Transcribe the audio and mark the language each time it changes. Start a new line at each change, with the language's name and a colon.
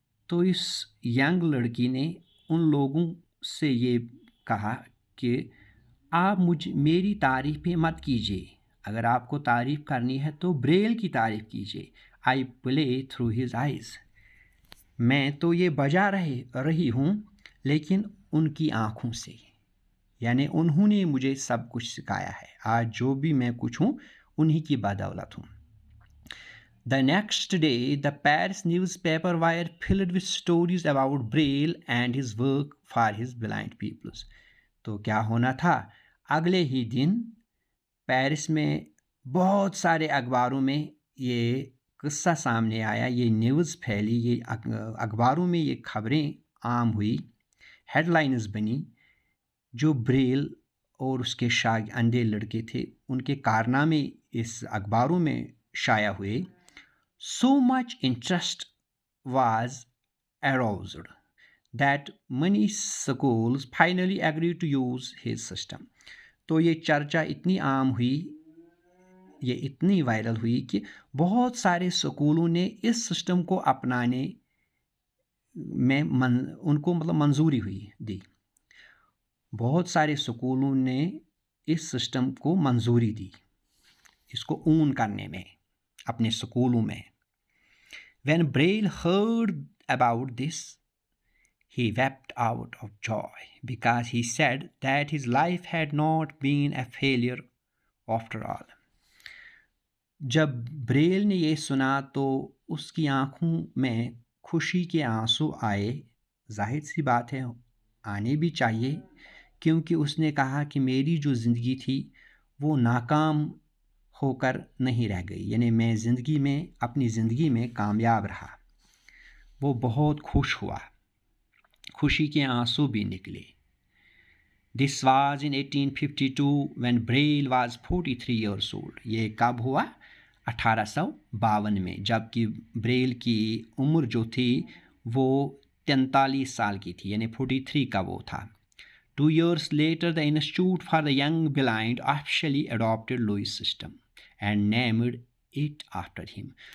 Urdu: تو اس ینگ لڑکی نے ان لوگوں سے یہ کہا کہ آپ میری تعریفیں مت کیجیے، اگر آپ کو تعریف کرنی ہے تو بریل کی تعریف کیجیے.
English: I play through his eyes.
Urdu: میں تو یہ بجا رہی ہوں لیکن ان کی آنکھوں سے، یعنی انہوں نے مجھے سب کچھ سکھایا ہے. آج جو بھی میں کچھ ہوں انہی کی بدولت ہوں.
English: The next day, the Paris newspaper were filled with stories about Braille and his work for his blind peoples.
Urdu: تو کیا ہونا تھا، اگلے ہی دن پیرس میں بہت سارے اخباروں میں یہ قصہ سامنے آیا، یہ نیوز پھیلی، یہ اخباروں میں یہ خبریں عام ہوئی، ہیڈ لائنز بنی. جو بریل اور اس کے اندھے لڑکے تھے ان کے کارنامے اس اخباروں میں شائع ہوئے.
English: So much interest was aroused that many schools finally agreed to use his system.
Urdu: تو یہ چرچا اتنی عام ہوئی، یہ اتنی وائرل ہوئی کہ بہت سارے سکولوں نے اس سسٹم کو اپنانے میں ان کو منظوری دی. بہت سارے سکولوں نے اس سسٹم کو منظوری دی، اس کو اون کرنے میں اپنے سکولوں میں.
English: When Braille heard about this, he wept out of joy because he said that his life had not been a failure after all.
Urdu: جب بریل نے یہ سنا تو اس کی آنکھوں میں خوشی کے آنسو آئے. ظاہر سی بات ہے، آنے بھی چاہیے، کیونکہ اس نے کہا کہ میری جو زندگی تھی وہ ناکام ہو کر نہیں رہ گئی، یعنی میں اپنی زندگی میں کامیاب رہا. وہ بہت خوش ہوا، خوشی کے آنسو بھی نکلے.
English: This was in 1852 when Braille was 43 years old.
Urdu: یہ کب ہوا؟ 1852 میں، جبکہ بریل کی عمر جو تھی وہ 43 سال کی تھی، یعنی 43 کا وہ تھا.
English: 2 years later, the Institute for the Young Blind officially adopted Louis' system and named it after him.